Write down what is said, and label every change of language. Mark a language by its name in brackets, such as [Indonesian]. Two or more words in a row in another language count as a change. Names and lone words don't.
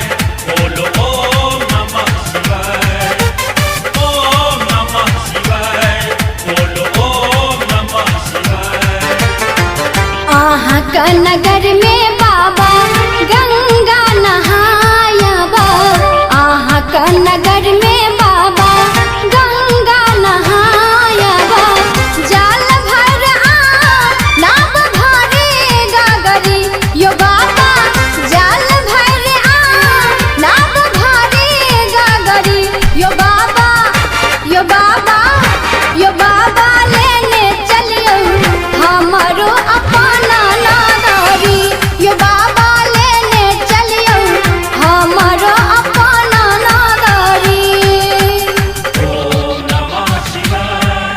[Sanskrit] बोलो ओम नमः शिवाय। ओम नमः शिवाय। बोलो ओम नमः शिवाय। [Maithili] आहाँ का नगर में बाबा गंगा नहायबा। आहाँ का नगर में बाबा गंगा नहायबा। जाल भर नाव भरे गागरी। यो बाबा जाल भर नाव भरे गागरी। यो बाबा यो बाबा यो बाबा लेने चलियो हमारो अपना नगरी। यो बाबा लेने चलियो हमारो अपना नगरी। [Sanskrit] ओम नमः शिवाय।